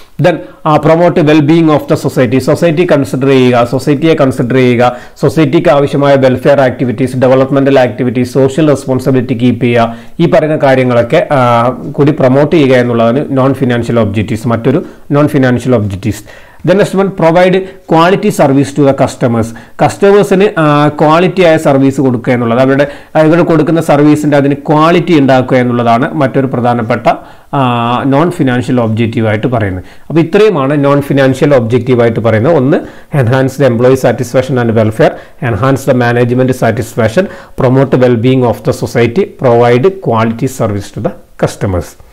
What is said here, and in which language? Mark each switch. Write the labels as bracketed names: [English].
[English] then promote wellbeing of the society, [Malayalam] society consider ചെയ്യുക, സൊസൈറ്റിയെ consider ചെയ്യുക, സൊസൈറ്റിക്ക് ആവശ്യമായ welfare activities, developmental activities, social responsibility keep ചെയ്യുക, ഈ പറയുന്ന കാര്യങ്ങളൊക്കെ കൂടി പ്രൊമോട്ട് ചെയ്യുക എന്നുള്ളതാണ് നോൺ ഫിനാൻഷ്യൽ ഒബ്ജക്റ്റീവ്സ്, മറ്റൊരു non financial objectives. [English] Then next one, provide quality service to the customers. [Malayalam] കസ്റ്റമേഴ്സിന് ക്വാളിറ്റി ആയ സർവീസ് കൊടുക്കുക എന്നുള്ളത്, ഇവർ കൊടുക്കുന്ന സർവീസിൻ്റെ അതിന് ക്വാളിറ്റി ഉണ്ടാക്കുക എന്നുള്ളതാണ് മറ്റൊരു പ്രധാനപ്പെട്ട നോൺ ഫിനാൻഷ്യൽ ഒബ്ജക്റ്റീവായിട്ട് പറയുന്നത്. അപ്പോൾ ഇത്രയുമാണ് നോൺ ഫിനാൻഷ്യൽ ഒബ്ജക്റ്റീവായിട്ട് പറയുന്നത്. [English] ഒന്ന്, enhance the employee satisfaction and welfare, enhance the management satisfaction, promote wellbeing of the society, provide quality service to the customers.